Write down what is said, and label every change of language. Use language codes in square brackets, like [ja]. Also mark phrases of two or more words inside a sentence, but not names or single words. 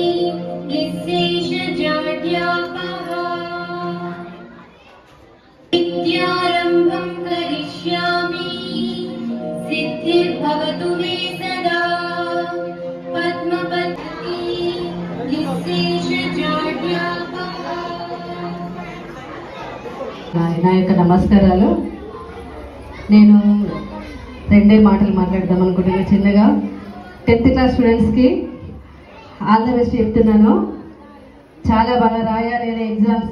[sa] निःशेषजाड्यापहा विद्यारम्भं करिष्यामि सिद्धिर्भवतु मे सदा पद्मपत्री निःशेषजाड्यापहा। [te] నా యొక్క నమస్కారాలు. నేను రెండే మాటలు మాట్లాడదాం అనుకుంటున్నాను. చిన్నగా 10th [en] class students all the best [te] చెప్తున్నాను. చాలా బాగా రాయాలి అనే ఎగ్జామ్స్.